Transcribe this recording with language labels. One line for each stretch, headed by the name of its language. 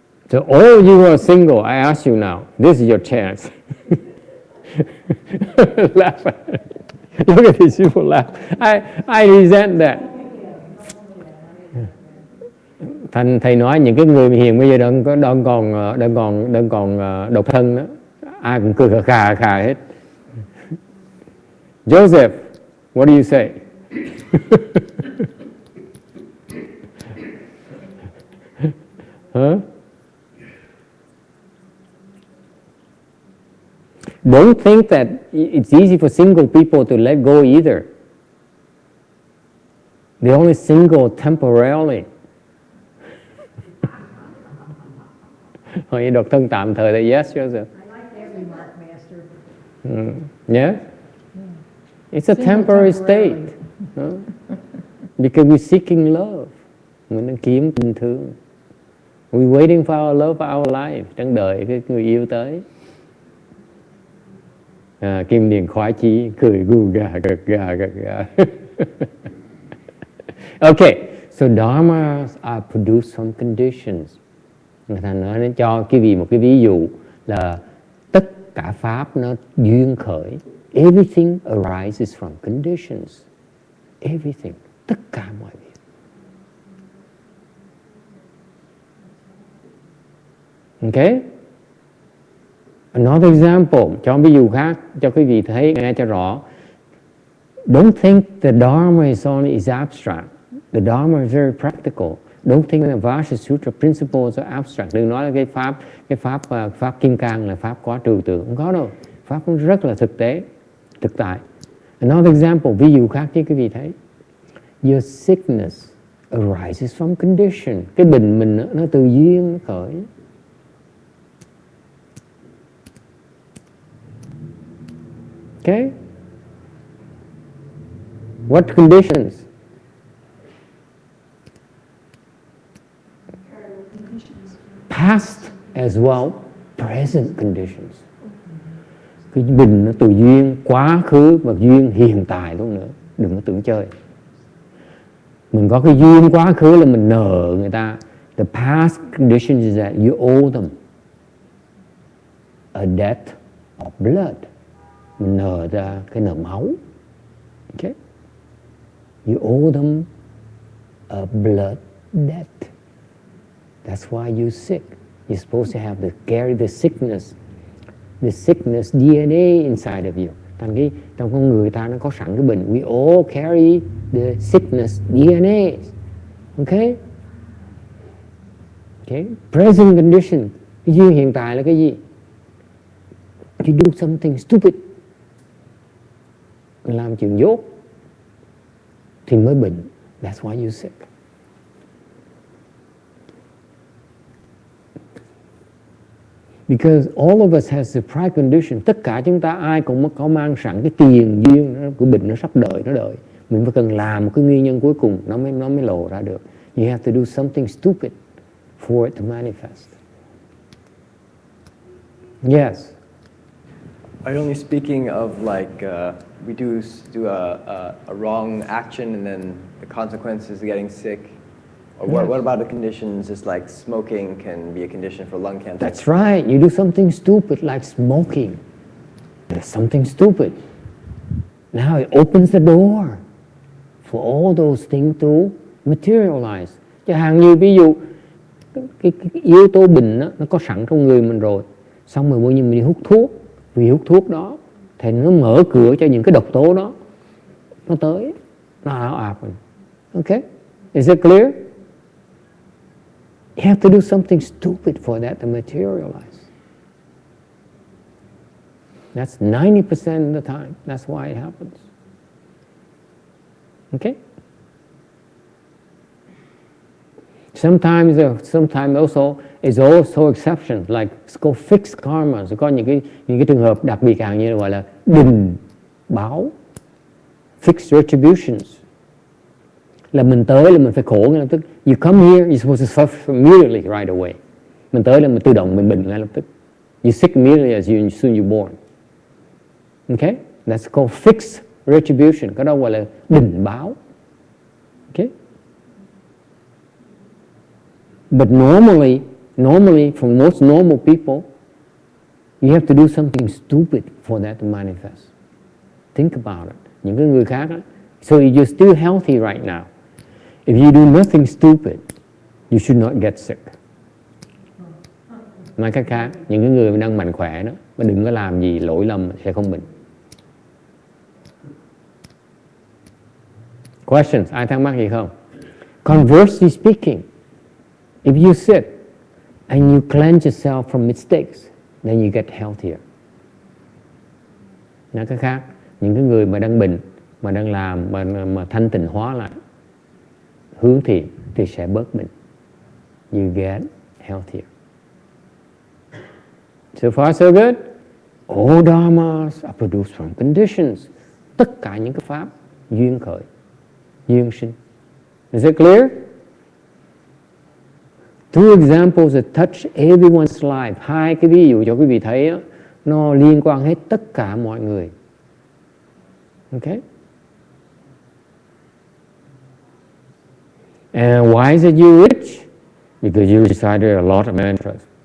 English: So all you who are single, I ask you now, this is your chance. Laugh. Look at these people laugh. I resent that.
Vietnamese: Thành thầy nói những cái người hiền bây giờ đang còn độc thân đó, ai cũng cười khà hết.
English: Joseph, what do you say? Huh? Don't think that it's easy for single people to let go either. They're only single temporarily.
Vietnamese: Hỏi độc thân tạm thời là yes, Joseph.
English: I like that remark, Master. Yeah? It's a temporary state. Because we're seeking love.
Vietnamese: Mình đang kiếm tình thương.
English: We're waiting for our love for our life.
Vietnamese: Đang đợi cái người yêu tới. Kim Điền khoái chí, cười gu gà, gật gà.
English: Okay, so dharmas are produced from conditions.
Vietnamese: Người ta nói cho quý vị một cái ví dụ là tất cả pháp nó duyên khởi.
English: Everything arises from conditions.
Vietnamese: Everything, tất cả mọi việc.
English: Okay? Another example,
Vietnamese: cho ví dụ khác cho quý vị thấy nghe cho rõ.
English: Don't think the Dharma is abstract. The Dharma is very practical. Don't think the Vajra Sutra principles are abstract.
Vietnamese: Đừng nói là cái pháp Kim Cang là pháp quá trừu tượng. Không có đâu. Pháp cũng rất là thực tế, thực tại.
English: Another example,
Vietnamese: ví dụ khác chứ quý vị thấy.
English: Your sickness arises from condition.
Vietnamese: Cái bệnh mình nó từ duyên nó khởi.
English: Okay? What conditions? Past as well, present conditions.
Vietnamese: Cái bệnh nó từ duyên quá khứ và duyên hiện tại luôn nữa. Đừng có tưởng chơi. Mình có cái duyên quá khứ là mình nợ người ta.
English: The past conditions is that you owe them a debt of blood.
Vietnamese: Mình nợ ra cái nợ máu.
English: Okay? You owe them a blood debt. That's why you're sick. You're supposed to have carry the sickness DNA inside of you.
Vietnamese: Trong con người ta nó có sẵn cái bệnh.
English: We all carry the sickness DNA. Okay? Okay? Present condition.
Vietnamese: Cái duyên hiện tại là cái gì?
English: You do something stupid.
Vietnamese: Làm chuyện dốt thì mới bệnh.
English: That's why you're sick. Because all of us has the pride condition.
Vietnamese: Tất cả chúng ta ai cũng có mang sẵn cái tiền duyên của bệnh, nó sắp đợi, nó đợi. Mình phải cần làm một cái nguyên nhân cuối cùng nó mới lộ ra được.
English: You have to do something stupid for it to manifest. Yes. Are you only speaking of like we do a wrong action and then the consequence is getting sick? Or what about the conditions just like smoking can be a condition for lung cancer? That's right. You do something stupid like smoking. There's something stupid. Now it opens the door for all those things to materialize.
Vietnamese: Chẳng hạn như ví dụ cái yếu tố bệnh đó, nó có sẵn trong người mình rồi. Xong rồi bây giờ mình đi hút thuốc. Vì hút thuốc đó thì nó mở cửa cho những cái độc tố đó nó tới, nó ảo ạt mình.
English: Okay? Is it clear? You have to do something stupid for that to materialize. That's 90% of the time. That's why it happens. Okay? Sometimes also is also exceptions, like it's called fixed karma.
Vietnamese: Có những cái trường hợp đặc biệt như là gọi là đình báo, fixed retributions. Là mình tới là mình phải khổ ngay lập tức.
English: You come here, you're supposed to suffer immediately right away.
Vietnamese: Mình tới là mình tự động mình bệnh ngay lập tức.
English: You sick immediately as soon you're born. Okay? That's called fixed retribution.
Vietnamese: Cái đó gọi là đình báo.
English: Okay? But normally, for most normal people, you have to do something stupid for that to manifest. Think about it.
Vietnamese: Những cái người khác đó.
English: So you're still healthy right now. If you do nothing stupid, you should not get sick.
Vietnamese: Nói cách khác, những cái người đang mạnh khỏe đó, mà đừng có làm gì lỗi lầm sẽ không bệnh. Questions? Ai thắc mắc gì không?
English: Conversely speaking, if you sit and you cleanse yourself from mistakes, then you get healthier.
Vietnamese: Nói cách khác, những cái người mà đang bệnh, mà đang làm, mà thanh tịnh hóa lại, hướng thiện thì sẽ bớt bệnh.
English: You get healthier. So far so good. All dharmas are produced from conditions.
Vietnamese: Tất cả những cái pháp duyên khởi, duyên sinh.
English: Is it clear? Two examples that touch everyone's life.
Vietnamese: Hai cái ví dụ cho quý vị thấy đó, nó liên quan hết tất cả mọi người.
English: Okay? And why is it you rich? Because you recited a lot of mantras.